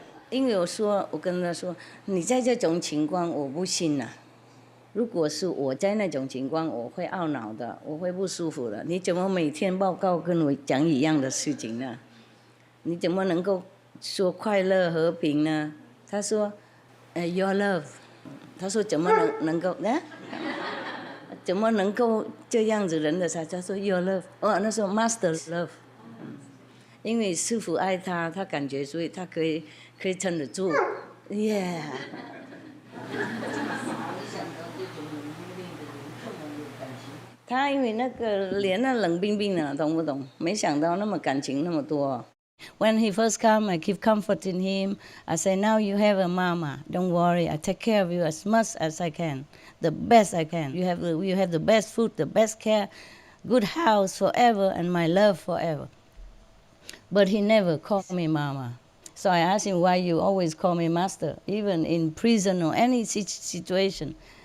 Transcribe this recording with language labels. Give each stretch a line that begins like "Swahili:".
Chinese: 因为我跟他说，你在这种情况我不信啊。如果是我在那种情况，我会懊恼的，我会不舒服的。你怎么每天报告跟我讲一样的事情呢？你怎么能够说快乐和平呢？他说，
English: your love。
Chinese: 他说怎么能够呢？怎么能够这样子人的才？他说
English: your love，
Chinese: 那时候
English: master love，
Chinese: 因为师父爱他，他感觉所以他可以撑得住 ，yeah。他因为那个脸那冷冰冰的，懂不懂？没想到那么感情那么多。
English: When he first come, I keep comforting him. I say, now you have a mama. Don't worry. I take care of you as much as I can, the best I can. You have the best food, the best care, good house forever, and my love forever. But he never called me mama. So I asked him, why you always call me master, even in prison or any situation.